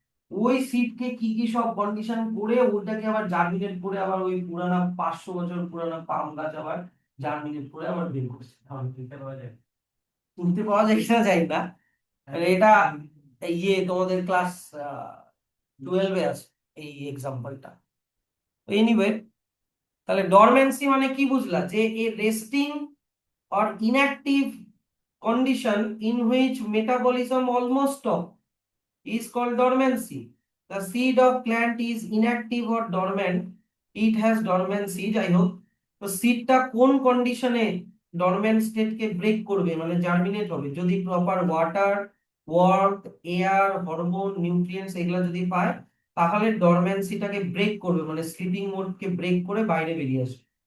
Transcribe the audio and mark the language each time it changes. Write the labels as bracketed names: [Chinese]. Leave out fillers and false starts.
[Bangla] ওই সিডকে কি কি সব কন্ডিশন করে ওটাকে আবার জার্মিনেট করে, আবার ওই পুরানা 500 বছর পুরানা পাম গাছ আবার জার্মিনেট করে আবার বের করছে। শুনতে পাওয়া যায় কিনা জানি না, মানে এটা ইয়ে তোমাদের ক্লাস 12-এ আছে এই এক্সাম্পলটা। এনিওয়ে, তাহলে ডরমেন্সি মানে কি বুঝলা? [English] যে a resting or inactive condition in which metabolism almost stop is called dormancy. The seed of plant is inactive or dormant. It has dormancy, [Bangla] যাই হোক। তো সিডটা কোন কন্ডিশনে ডরম্যান্ট স্টেটকে ব্রেক করবে, মানে জার্মিনেট হবে? যদি proper water, work, air, hormone, nutrients এগুলো যদি পায়, তাহলে ডরম্যান্সিটাকে ব্রেক করবে, মানে স্লিপিং মোডকে ব্রেক করে বাইরে বেরিয়ে আসবে।